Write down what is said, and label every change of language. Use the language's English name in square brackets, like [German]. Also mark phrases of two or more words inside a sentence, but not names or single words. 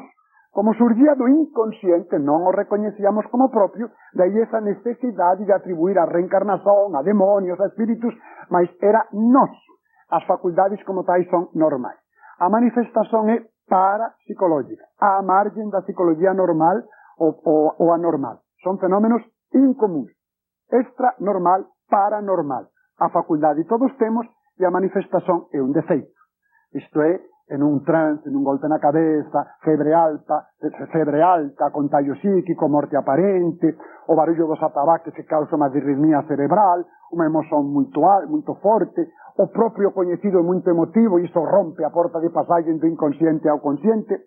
[Portuguese] Como surgia do inconsciente, não o reconhecíamos como próprio, daí essa necessidade de atribuir a reencarnação, a demônios, a espíritos, mas era nosso. As faculdades como tais são normais. A manifestação é parapsicológicas, á margem da psicologia normal ou anormal. [Galician] Son fenómenos incomuns, extranormal, paranormal. A facultade todos temos e a manifestación é un defeito. Isto é, en un trance, en un golpe na cabeza, febre alta, contagio psíquico, morte aparente, o barullo dos atabaques que causa unha disritmia cerebral, unha emoción muito forte, o propio coñecido é muito emotivo e iso rompe a porta de pasaxe do inconsciente ao consciente.